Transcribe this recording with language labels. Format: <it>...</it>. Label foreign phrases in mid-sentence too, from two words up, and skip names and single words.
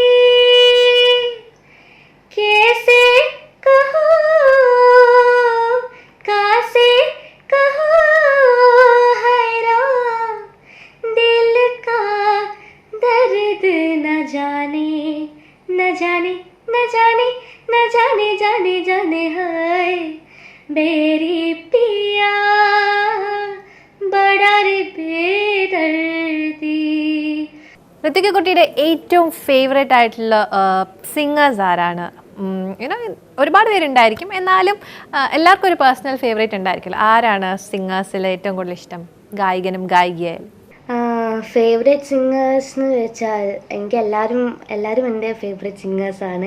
<hi>कैसे कहो कासे कहो हैरान दिल का दर्द न जाने न जाने न जाने न जाने जाने जाने हाय बेरी पिया बड़ा रे बेदर्दी.</hi> <ml>ഋതിക കുട്ടിയുടെ ഏറ്റവും ഫേവറേറ്റ് ആയിട്ടുള്ള സിംഗേഴ്സ് ആരാണ്? യുനോ ഒരുപാട് പേരുണ്ടായിരിക്കും, എന്നാലും എല്ലാവർക്കും ഒരു</ml> <en>personal favourite</en> <ml>ഉണ്ടായിരിക്കില്ല. ആരാണ് സിംഗേഴ്സിൽ ഏറ്റവും കൂടുതൽ ഇഷ്ടം, ഗായകനും ഗായികയായാലും?</ml> <en>favourite singers</en> <ml>എന്ന് വെച്ചാൽ എനിക്ക് എല്ലാവരും എൻ്റെ ഫേവറേറ്റ് സിംഗേഴ്സാണ്.</ml>